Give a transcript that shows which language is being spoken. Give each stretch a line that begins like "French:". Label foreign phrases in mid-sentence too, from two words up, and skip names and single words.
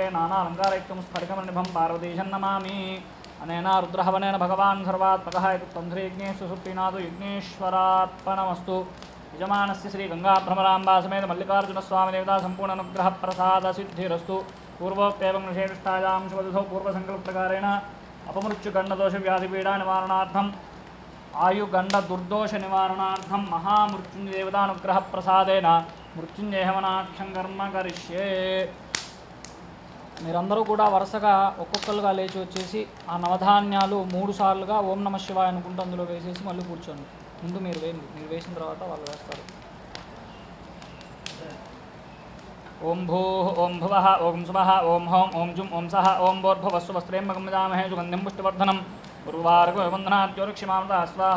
Sanskrit: नानालङ्कारयुक्तं स्फटिकमनिभं पार्वतीशं नमामि अनेन रुद्रहवनेन भगवान् सर्वात्मकः इति तन्त्रीयज्ञेषु सुप्रीनाथो यज्ञेश्वरार्पणमस्तु यजमानस्य श्रीगङ्गाभ्रमराम्बा समेत मल्लिकार्जुनस्वामिदेवता सम्पूर्णानुग्रहप्रसादसिद्धिरस्तु पूर्वोक्तेवं विशेषिष्ठायां शुभदिशो पूर्वसङ्कल्पप्रकारेण अपमृत्युगण्डदोषव्याधिपीडानिवारणार्थम् आयुगण्डदुर्दोषनिवारणार्थं महामृत्युञ्जयदेवतानुग्रहप्रसादेन మృత్యుంజయహవనాఖ్యం కర్మ కరిష్యే.
Telugu: మీరందరూ కూడా వరుసగా ఒక్కొక్కరుగా లేచి వచ్చేసి ఆ నవధాన్యాలు 3 సార్లుగా
Sanskrit: ఓం నమ శివాయ
Telugu: అనుకుంటూ అందులో వేసేసి మళ్ళీ కూర్చోండి. ముందు మీరు వేయండి, మీరు వేసిన తర్వాత వాళ్ళు వేస్తారు.
Sanskrit: ఓం భూ ఓం భువ ఓం శుభ ఓం హోం ఓం జుం ఓం సహ ఓం భోర్భువస్సు వస్త్రేంబకం విజామహే సుగంధిం పుష్టివర్ధనం ఉర్వారుకవందనాద్యోరక్షిమామృత స్వాహ.